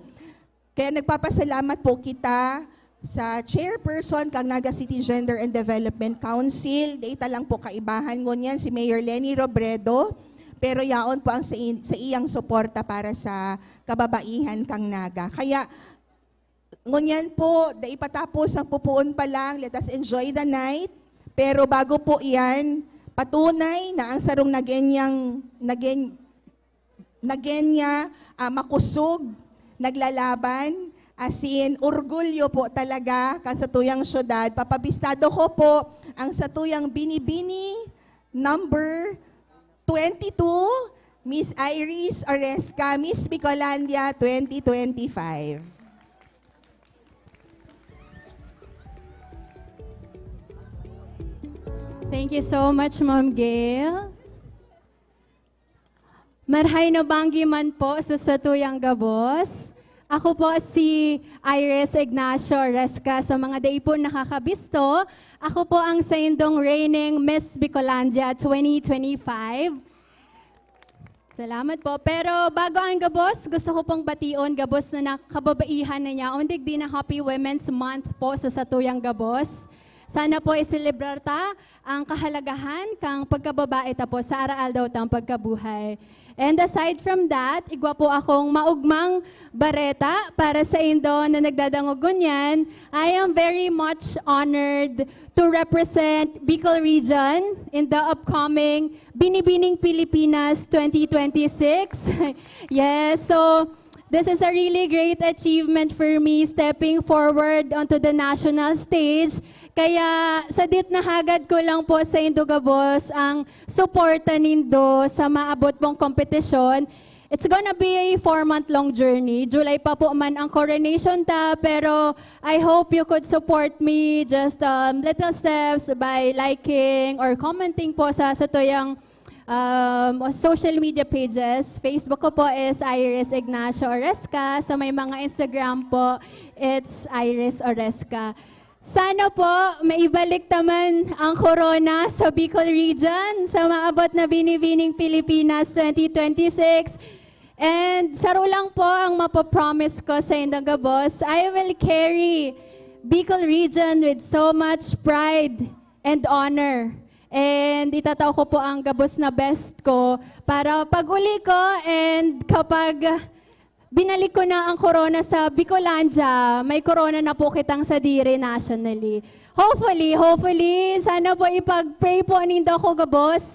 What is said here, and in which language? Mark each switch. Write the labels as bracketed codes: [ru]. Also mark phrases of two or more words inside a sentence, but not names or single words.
[bik] Kaya nagpapasalamat po kita sa chairperson kang Naga City Gender and Development Council. Data lang po kaibahan ngunyan si Mayor Lenny Robredo, pero yaon po ang sa iyang suporta para sa kababaihan kang Naga. Kaya ngunyan po, daipatapos ang pupuon pa lang, [en] let us enjoy the night. [bik] Pero bago po iyan, patunay na ang sarong nagenya makusog, naglalaban, asin orgulyo po talaga kan sa tuyang syudad. Papabistado ko po ang sa tuyang binibini number 22, Miss Iris Oresca, Miss Bicolandia 2025. [en] Thank you so much, Ma'am Gail. [bik] Marhay na banggi man po sa statuyang gabos. Ako po si Iris Ignacio Oresca. Sa mga day po nakakabisto, ako po ang sa indong reigning Miss Bicolandia 2025. Salamat po. Pero bago ang gabos, gusto ko pong bation gabos na nakababaihan na niya. Undig din na [en] Happy Women's Month [bik] po sa satuyang gabos. Sana po iselebrar ta ang kahalagahan kang pagkababae ta po sa araal daw tang pagkabuhay. [en] And aside from that, [bik] igwa po akong maugmang bareta para sa Indo na nagdadangogon yan. [en] I am very much honored to represent Bicol region in the upcoming Binibining Pilipinas 2026. Yes, so this is a really great achievement for me stepping forward onto the national stage. [bik] Kaya sa dit na hagad ko lang po sa Indo Gabos ang suporta nindo sa maabot pong kompetisyon. [en] It's gonna be a 4-month-long journey. [bik] July pa po man ang coronation ta, pero [en] I hope you could support me just little steps by liking or commenting [bik] po sa tuyang [en] social media pages. [bik] Facebook ko po is Iris Ignacio Oresca. Sa may mga Instagram po, [en] it's Iris Oresca. [bik] Sana po maibalik naman ang corona sa Bicol region sa maabot na Binibining Pilipinas 2026. And saro lang po ang mapapromise ko sa Indang Gabos, [en] I will carry Bicol region with so much pride and honor. [bik] And itataw ko po ang gabos na best ko para pag-uli ko and kapag binalik ko na ang corona sa Bicolandia, may corona na po kitang sa dire nationally. Hopefully, sana po ipag-pray po nindo ako gabos.